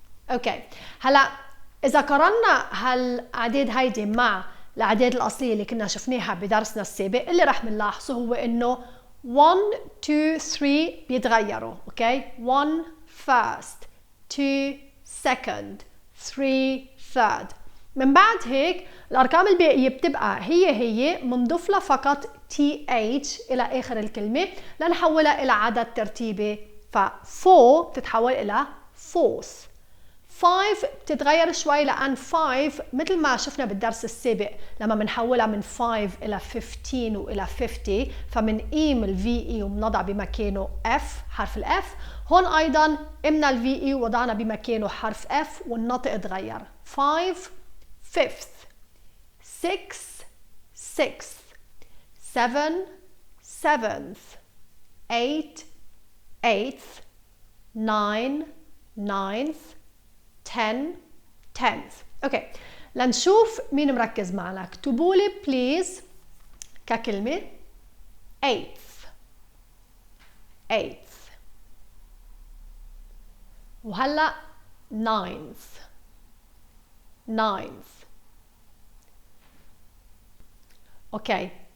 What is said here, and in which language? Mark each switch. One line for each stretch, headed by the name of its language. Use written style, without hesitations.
Arabic: اوكي، هلا اذا قارنا هالاعداد هيدي مع الاعداد الاصليه اللي كنا شفناها بدرسنا السابق، اللي رح نلاحظه هو انه 1 2 3 بيتغيروا.
English: Okay, 1 first 2 second 3 third.
Arabic: من بعد هيك الارقام الباقيه بتبقى هي بنضيف لها فقط th الى اخر الكلمه لنحولها الى عدد ترتيبي. ف 4 بتتحول الى fourth. 5 بتتغير شوي لأن 5 مثل ما شفنا بالدرس السابق لما بنحولها من 5 إلى 15 وإلى 50 فمنقيم ال VE وبنضع بمكانه F حرف ال F. هون أيضا قمنا ال VE ووضعنا بمكانه حرف F والنطق اتغير.
English: 5 fifth 6 sixth 7 seventh 8 eighth 9 ninth 10 tenth.
Arabic: اوكي، لنشوف مين مركز معنا. اكتبوا لي بليز ككلمة eighth وهلا ninth اوكي.